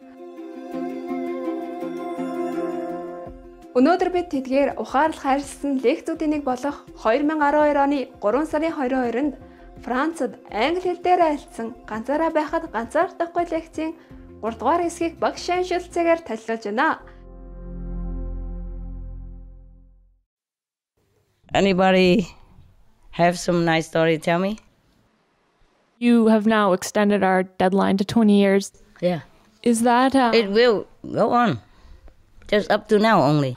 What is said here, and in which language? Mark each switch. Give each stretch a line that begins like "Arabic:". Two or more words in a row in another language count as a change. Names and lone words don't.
Mongolian: Өнөөдөр бид тэдгээр ухаарлах харилцсан лекцүүдийн нэг болох 2012 оны 3 сарын 22-нд Францад англи хэл дээр айлцсан ганцаараа байхад ганцаардахгүй лекцийн 3 дугаар хэсгийг багш шаншилцаагаар танилцуулж байна.
English: Anybody have some nice story to tell me? You have now extended our deadline to 20 years. Yeah. Is that... It will go on. Just up to now only.